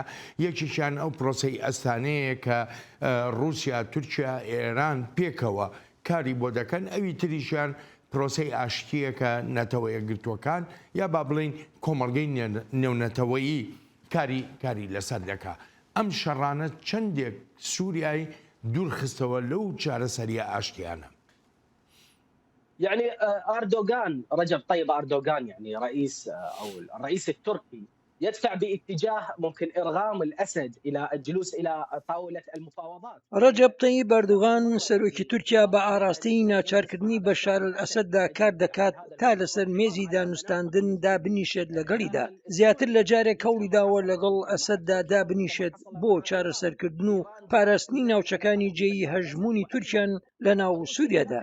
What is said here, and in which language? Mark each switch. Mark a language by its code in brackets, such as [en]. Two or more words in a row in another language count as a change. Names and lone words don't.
[ckb] یەکیشیان ئەو پرۆسەی ئەستانەیە کە رووسیا، تورکیا، ئێران پێکەوە کاری بۆ دەکەن. ئەوی تریشیان پرۆسەی ئاشتیەکە نەتەوەیە گرتوەکان یا با بڵین کۆمەڵگەی نێونەتەوەیی کاری لەسەر دەکا. ئەم شەڕانە چەندێک سووریای دوور خستەوە لەو چارەسەریە ئاشتیانە. [ar] يعني أردوغان، رجب طيب أردوغان يعني الرئيس التركي يدفع باتجاه ممكن إرغام الأسد إلى الجلوس إلى طاولة المفاوضات. [ckb] ڕەجەب تەیب ئەردوغان سەرۆکی تورکیا بە ئاراستەی ناچارکردنی بەشار ئەسەددا کار دەکات تا لەسەر مێزی دانوستاندن دابنیشێت لەگەڵیدا. زیاتر لە جارێک هەوڵی داوە لەگەڵ ئەسەددا دابنیشێت بۆ چارەسەرکردن و پاراستنی ناوچەکانی جێی هەژمونی تورکیان لە ناو سووریادا.